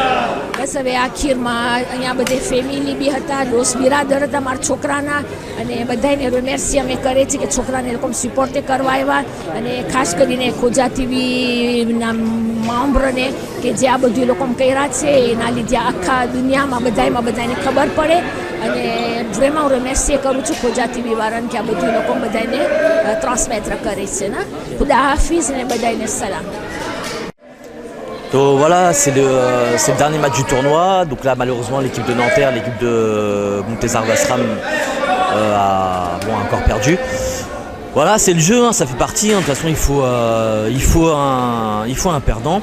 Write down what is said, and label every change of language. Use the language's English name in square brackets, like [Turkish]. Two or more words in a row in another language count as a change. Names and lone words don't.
[Gujarati] બસ હવે આખીરમાં અહીંયા બધે ફેમિલી બી હતા, દોસ્ત બિરાદર હતા મારા છોકરાના અને બધાને રિમેર્સી અમે કરે છે કે છોકરાને લોકો સપોર્ટે કરવા આવ્યા અને ખાસ કરીને ખોજા ટીવીના મેમ્બરને કે જે આ બધું લોકો કર્યા છે એના લીધે આખા દુનિયામાં બધાને ખબર પડે અને vraiment હું રિમેર્સી કરું છું ખોજા ટીવી વાળાને કે આ બધું લોકો બધાને ટ્રાન્સમેટર કરે છે ને. [Urdu] خدا حافظ [Gujarati] અને બધાને સલામ. [French] Donc voilà, c'est le dernier match du tournoi. Donc là, malheureusement, l'équipe de Nanterre, l'équipe de Montezar Vasram a encore perdu. Voilà, c'est le jeu, hein, ça fait partie. Hein. De toute façon, il faut un perdant.